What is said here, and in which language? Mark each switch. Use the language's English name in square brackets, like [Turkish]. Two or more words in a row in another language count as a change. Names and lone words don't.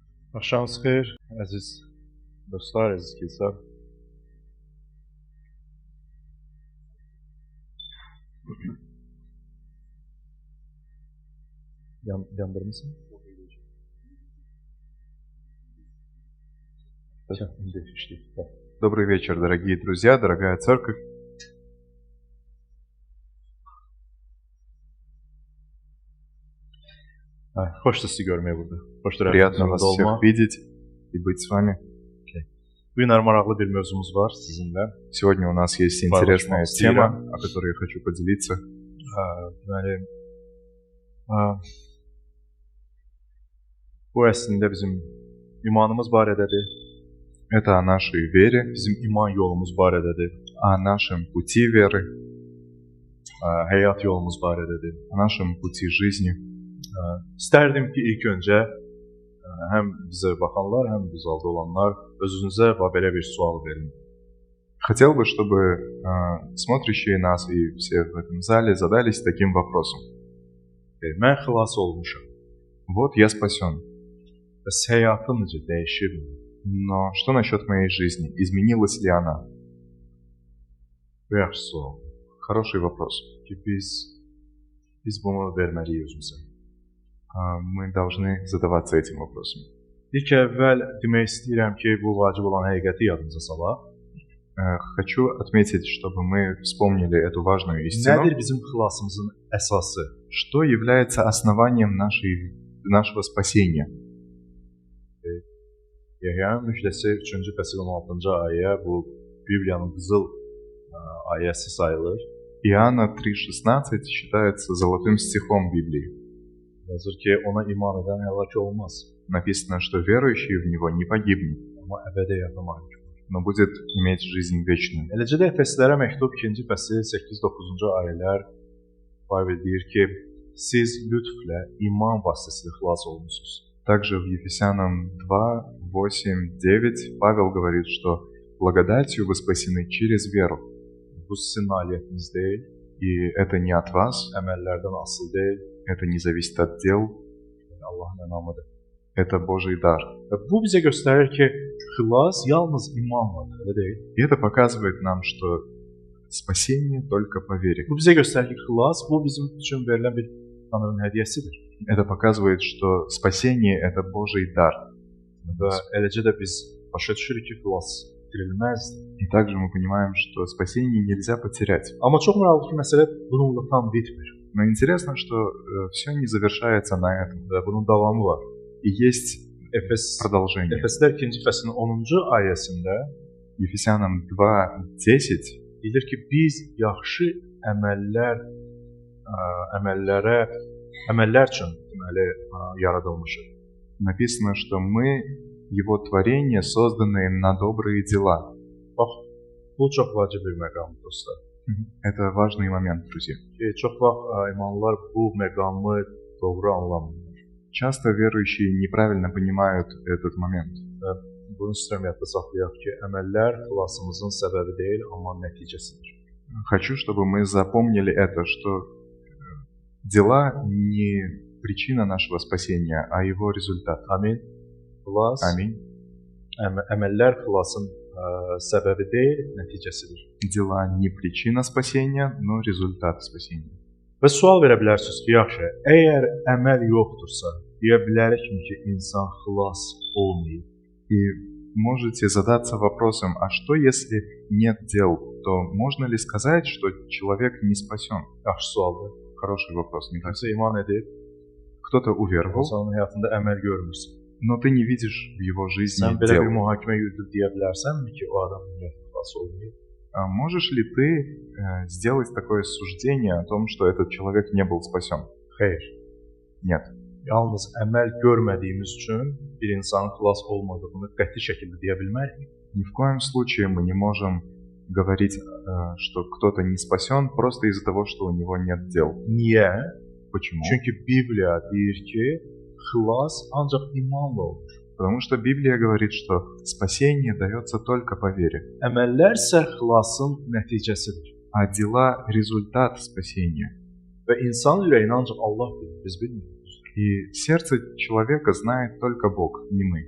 [Azerbaijani] Axşamınız xeyir, əziz dostlar, əziz kilsə. Yandırmışsın? [Russian] Добрый вечер, дорогие друзья, дорогая церковь. [Azerbaijani] Xoşdur sizi görməyə burada. Xoşdur [Russian] Приятно вас всех видеть и быть с вами. [Azerbaijani] Bu gün maraqlı bir mövzumuz var sizinlə. [Russian] Сегодня у нас есть интересная тема, о которой я хочу поделиться. [Azerbaijani] Deməli, bu əslində bizim imanımız barədədir. [Russian] Это о нашей вере, [Azerbaijani] Bizim iman yolumuz barədədir. [Russian] о нашем пути веры, [Azerbaijani] Həyat yolumuz barədədir. [Russian] о нашем пути жизни. [Azerbaijani] İstərdim ki, ilk öncə həm bizə baxanlar, həm bu zalda olanlar özünüzə belə bir sual verin. [Russian] Хотел бы, чтобы смотрящие нас и все в этом зале задались таким вопросом. [Azerbaijani] Mən xilas olmuşam. [Russian] Вот я спасен, [Azerbaijani] Bəs həyatım necə dəyişibmi? [Russian] но что насчет моей жизни? Изменилась ли она? [Azerbaijani] Bu yaxşı sual. [Russian] Хороший вопрос. [Azerbaijani] Ki biz bunu verməliyik özümüzə. [Russian] Мы должны задаваться этим вопросом. [Azerbaijani] İlk əvvəl demək istəyirəm ki, bu vacib olan həqiqəti yadımıza salaq. [Russian] Хочу отметить, чтобы мы вспомнili эту важную истину. [Azerbaijani] Nədir bizim xilasımızın əsası? [Russian] Что является основанием нашего спасения? [Azerbaijani] Yəhyanın müjdəsi 3-cü fəsil 16-cı ayə bu Bibliyanın qızıl ayəsi sayılır. [Russian] Иоанна 3:16 считается золотым стихом Библии. [Azerbaijani] Yazır ki, ona iman edən həlak olmaz. [Russian] Написано, что верующий в него не погибнет, [Azerbaijani] Amma əbədi həyata malik olur. [Russian] но будет иметь жизнь вечную. [Azerbaijani] Eləcə də Efeslərə məktub 2-ci fəsil 8-9-cu ayələr Pavel deyir ki, siz lütflə iman vasitəsilə xilas olmusunuz. [Russian] Также в Ефесянам 2, 8, 9 Павел говорит, что благодатью вы спасены через веру. [Azerbaijani] Bu sizin nailiyyətiniz deyil, [Russian] И это не от вас, [Azerbaijani] əməllərdən asılı deyil, [Russian] это не зависит от дел, [Azerbaijani] Allahın ənamıdır. [Russian] это Божий дар. [Azerbaijani] Və bu bizə göstərir ki, xilas yalnız imanladır, elə deyil. [Russian] И это показывает нам, что спасение только по вере. [Azerbaijani] Bu bizə göstərir ki, xilas bu bizim üçün verilən bir Tanrının hədiyyəsidir. [Russian] Это показывает, что spасение – это Божий дар. [Azerbaijani] Və eləcə də biz başa düşürük ki, xilas itirilməzdir. [Russian] И также мы понимаем, что спасение нельзя потерять. [Azerbaijani] Amma çox maraqlı ki, məsələ bununla tam bitmir. [Russian] Но интересно, что все не завершается на этом. [Azerbaijani] Və bunun davamı var. [Russian] И есть продолжение. [Azerbaijani] Efeslər 2-ci fəslin 10-cu ayəsində [Russian] Ефесянам 2:10 [Azerbaijani] deyilir ki, biz yaxşı əməllər üçün deməli yaradılmışıq. [Russian] написано, что мы Его творение, созданные на добрые дела. [Azerbaijani] Bax, bu çox vacib bir məqamdır dostlar. [Russian] Это важный момент, друзья. [Azerbaijani] Çox vaxt imanlılar bu məqamı doğru anlamırlar. [Russian] Часто верующие неправильно понимают этот момент. [Azerbaijani] Bunu istəyirəm yadda saxlayaq ki, əməllər xilasımızın səbəbi deyil, amma nəticəsidir. [Russian] Хочу, чтобы мы запомнили это, что дела не причина нашего спасения, а его результат. [Azerbaijani] Amin. Xilas, [Russian] Аминь. [Azerbaijani] Əməllər xilasın səbəbi deyil, nəticəsidir. [Russian] Дела не причина спасения, но результат спасения. [Azerbaijani] Və sual verə bilərsiniz ki, yaxşı, əgər əməl yoxdursa, deyə bilərikmi ki, insan xilas olmayıb? [Russian] И можете задаться вопросом, а что если нет дел, то можно ли сказать, что человек не спасен? [Azerbaijani] Yaxşı sualdır. [Russian] Хороший вопрос, не так? [Azerbaijani] Kimsə iman edib, [Russian] Кто-то uверовал, [Azerbaijani] insanın həyatında əməl görmürsən. [Russian] но ты не видишь в его жизни [Azerbaijani] Sən belə [Russian] дел. [Azerbaijani] bir mühakimə yürüdüb deyə bilərsənmi ki, o adam ümumiyyətlə xilas olmayıb? [Russian] А можешь ли ты сделать такое суждение о том, что этот человек не был спасен? [Azerbaijani] Xeyr. [Russian] Нет. [Azerbaijani] Yalnız əməl görmədiyimiz üçün bir insanın xilas olmadığını qəti şəkildə deyə bilmərik. [Russian] Ни в коем случае мы не можем говорить, что кто-то не спасен просто из-за того, что у него нет дел. [Azerbaijani] Niyə? [Russian] Почему? [Azerbaijani] Çünki Bibliya deyir ki, xilas ancaq imanla olur. [Russian] Потому что Библия говорит, что спасение дается только по вере, [Azerbaijani] Əməllər isə xilasın nəticəsidir. [Russian] а дела – результат спасения. [Azerbaijani] Və insan ürəyini ancaq Allah bilir, biz bilmirik. [Russian] И сердце человека знает только Бог, не мы.